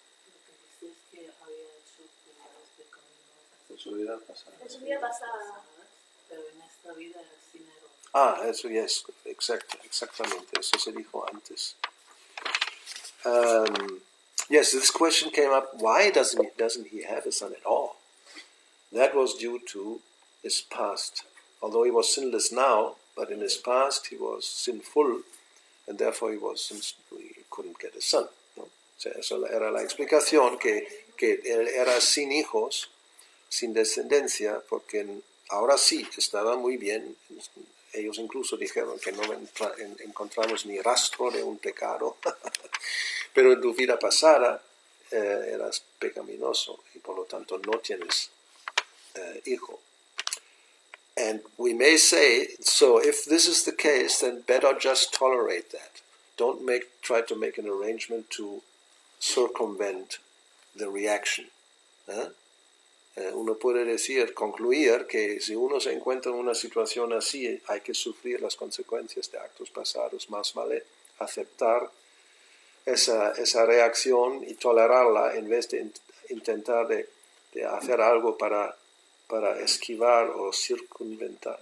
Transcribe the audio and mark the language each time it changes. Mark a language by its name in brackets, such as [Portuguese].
[Spanish] Lo que dice es que había hecho cuidados pecaminosas. En su vida pasada. En su vida pasada. Pero en esta vida era sin error. Eso, yes, exactamente, eso se dijo antes. [English] Yes, this question came up, why doesn't he have a son at all? That was due to his past. Although he was sinless now, but in his past he was sinful, and therefore he couldn't get a son. [Spanish] ¿No? O sea, esa era la explicación, que él era sin hijos, sin descendencia, porque ahora sí estaba muy bien. Ellos incluso dijeron que no encontramos ni rastro de un pecado, pero en tu vida pasada eras pecaminoso y por lo tanto no tienes hijo. [English] And we may say, so if this is the case, then better just tolerate that. Don't try to make an arrangement to circumvent the reaction. [Spanish] Uno puede concluir que si uno se encuentra en una situación así, hay que sufrir las consecuencias de actos pasados, más vale aceptar esa reacción y tolerarla en vez de intentar de hacer algo para esquivar o circunventar.